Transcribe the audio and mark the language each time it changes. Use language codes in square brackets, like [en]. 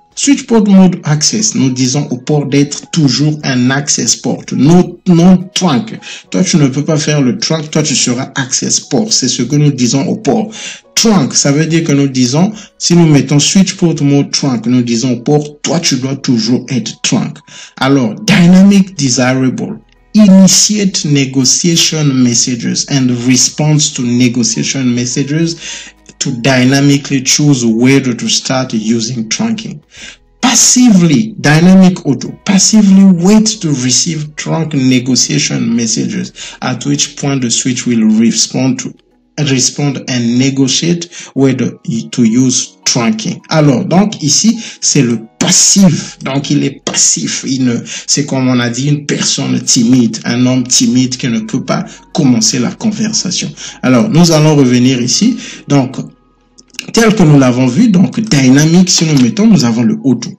[fr] Switch port mode access, nous disons au port d'être toujours un access port, non trunk. Toi, tu ne peux pas faire le trunk, toi, tu seras access port. C'est ce que nous disons au port. Trunk, ça veut dire que nous disons, si nous mettons switch port mode trunk, nous disons au port, toi, tu dois toujours être trunk. Alors, dynamic desirable. [en] Initiate negotiation messages and response to negotiation messages to dynamically choose whether to start using trunking. Passively, dynamic auto, passively wait to receive trunk negotiation messages, at which point the switch will respond and negotiate whether to use trunking. [fr] Alors, donc ici, c'est le passif. Donc, il est passif. C'est comme on a dit, une personne timide, un homme timide qui ne peut pas commencer la conversation. Alors, nous allons revenir ici. Donc, tel que nous l'avons vu, donc dynamique, si nous mettons, nous avons le auto.